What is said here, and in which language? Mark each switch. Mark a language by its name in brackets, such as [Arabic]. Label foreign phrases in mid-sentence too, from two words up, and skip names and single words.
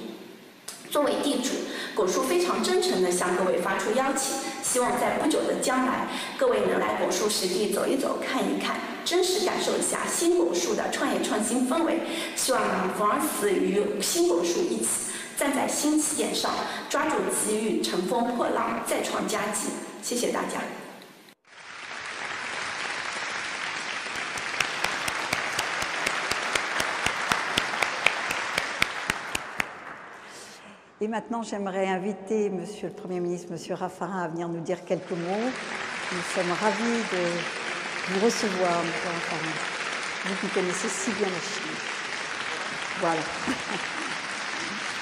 [Chinese] 作为地主，拱墅非常真诚地向各位发出邀请，希望在不久的将来，各位能来拱墅实地走一走、看一看，真实感受一下新拱墅的创业创新氛围。希望MyFrance与新拱墅一起站在新起点上，抓住机遇，乘风破浪，再创佳绩。谢谢大家。 [French] Et maintenant, j'aimerais inviter Monsieur le Premier ministre, Monsieur Raffarin, à venir nous dire quelques mots. Nous sommes ravis de vous recevoir, Monsieur Raffarin, vous qui connaissez si bien la Chine.